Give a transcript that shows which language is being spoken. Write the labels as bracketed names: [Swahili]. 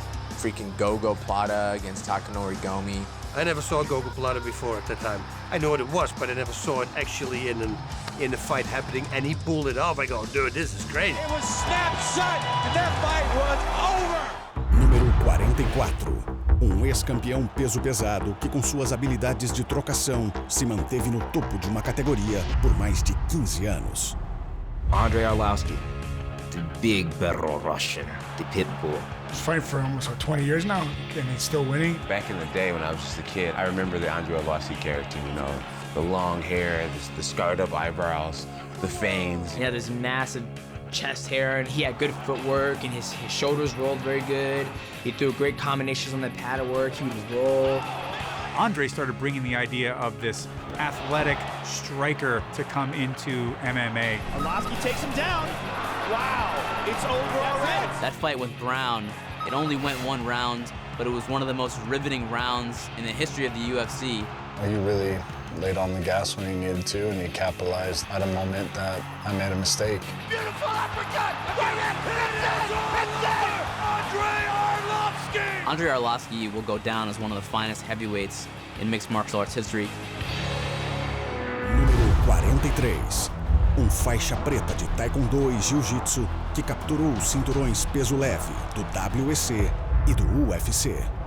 [English] Freaking Gogo Plata against Takanori Gomi. I never saw Gogo Plata before at that time. I know what it was, but I never saw it actually in the fight happening, and he pulled it off. I go, dude, this is great. It was snap shut, and that fight was over. [Portuguese] Número 44. Ex-campeão peso pesado que com suas habilidades de trocação se manteve no topo de uma categoria por mais de 15 anos. [English] Andrei Arlovski, the big battle Russian, the pit bull. He's fighting for almost 20 years now, and he's still winning. Back in the day when I was just a kid, I remember the Andrei Arlovski character, you know, the long hair, the scarred up eyebrows, the fangs. He had this massive chest hair, and he had good footwork, and his shoulders rolled very good. He threw great combinations on the pad work. He would roll. Andre started bringing the idea of this athletic striker to come into MMA. Arlovski takes him down. Wow, it's over already. That fight with Brown, it only went one round, but it was one of the most riveting rounds in the history of the UFC. He really laid on the gas when he needed to, and he capitalized at a moment that I made a mistake. Beautiful uppercut! It's Arlovski! Andrei Arlovski will go down as one of the finest heavyweights in mixed martial arts history. [Portuguese] Número 43. Faixa preta de taekwondo e jiu-jitsu que capturou os cinturões peso leve do WEC e do UFC.